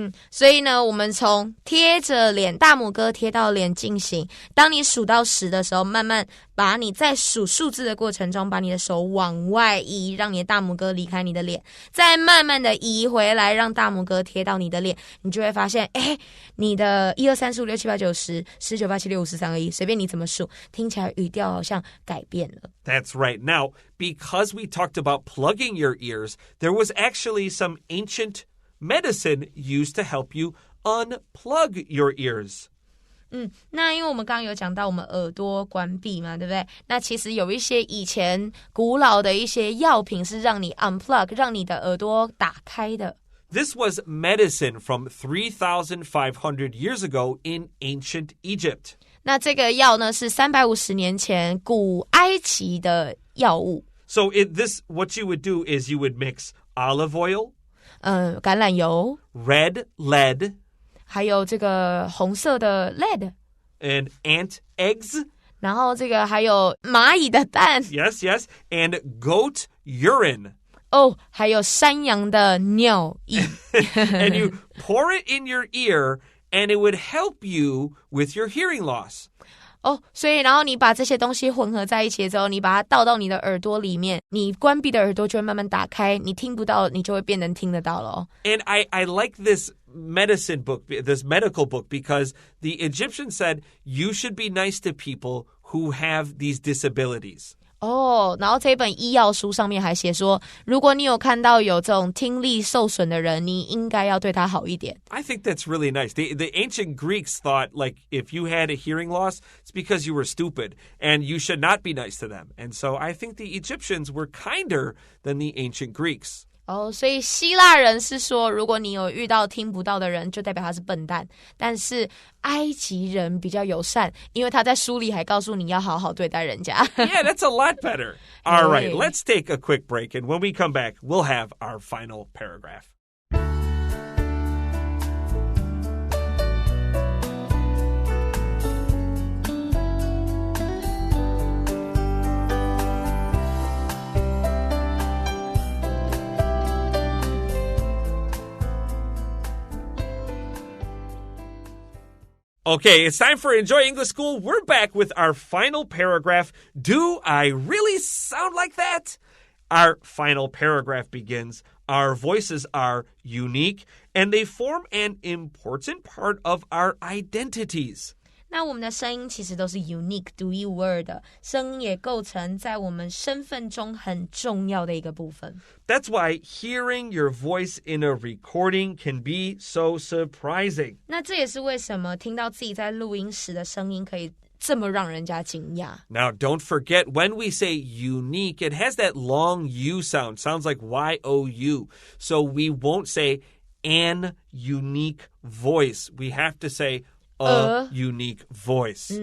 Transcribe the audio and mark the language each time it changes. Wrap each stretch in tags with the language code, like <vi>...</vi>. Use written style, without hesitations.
<zh>所以呢，我们从贴着脸，大拇哥贴到脸进行。当你数到10的时候，慢慢把你在数数字的过程中，把你的手往外移，让你的大拇哥离开你的脸，再慢慢的移回来，让大拇哥贴到你的脸，你就会发现，你的1、2、3、4、5、6、7、8、9、10、19、8、7、6、5、4、3、2、1，随便你怎么数，听起来语调好像改变了。</zh> <en>That's right. Now, because we talked about plugging your ears, there was actually some ancient medicine used to help you unplug your ears.</en> <zh>那因为我们刚刚有讲到我们耳朵关闭嘛，对不对？那其实有一些以前古老的一些药品是让你 unplug， 让你的耳朵打开的。</zh> <en>This was medicine from 3,500 years ago in ancient Egypt.</en> <zh>那这个药呢是350年前古埃及的药物。</zh> <en>So what you would do is you would mix olive oil,</en> <zh>橄榄油</zh> <en>red lead,</en> <zh>还有这个红色的 lead,</zh> <en>and ant eggs.</en> <zh>然后这个还有蚂蚁的蛋</zh> <en>Yes, and goat urine.</en> <zh>还有山羊的尿液</zh> <en>And you pour it in your ear, and it would help you with your hearing loss.</en> <zh>所以然后你把这些东西混合在一起之后，你把它倒到你的耳朵里面，你关闭的耳朵就会慢慢打开，你听不到，你就会变成听得到了。</zh> <en>And I like this medicine book, this medical book, because the Egyptians said you should be nice to people who have these disabilities.</en> <zh>然后这本医药书上面还写说，如果你有看到有这种听力受损的人，你应该要对他好一点。</zh> <en>I think that's really nice. The ancient Greeks thought, like, if you had a hearing loss, it's because you were stupid, and you should not be nice to them. And so I think the Egyptians were kinder than the ancient Greeks.</en> <zh>所以希腊人是说，如果你有遇到听不到的人，就代表他是笨蛋。但是埃及人比较友善，因为他在书里还告诉你要好好对待人家。</zh> <en>Yeah, that's a lot better. All right, let's take a quick break, and when we come back, we'll have our final paragraph. Okay, it's time for Enjoy English School. We're back with our final paragraph. Do I really sound like that? Our final paragraph begins, our voices are unique, and they form an important part of our identities.</en> <zh>那我们的声音其实都是 unique 独一无二的，声音也构成在我们身份中很重要的一个部分。</zh> <en>That's why hearing your voice in a recording can be so surprising.</en> <zh>那这也是为什么听到自己在录音时的声音可以这么让人家惊讶。</zh> <en>Now, don't forget, when we say unique, it has that long U sound. Sounds like Y-O-U. So we won't say an unique voice. We have to say a unique voice.</en>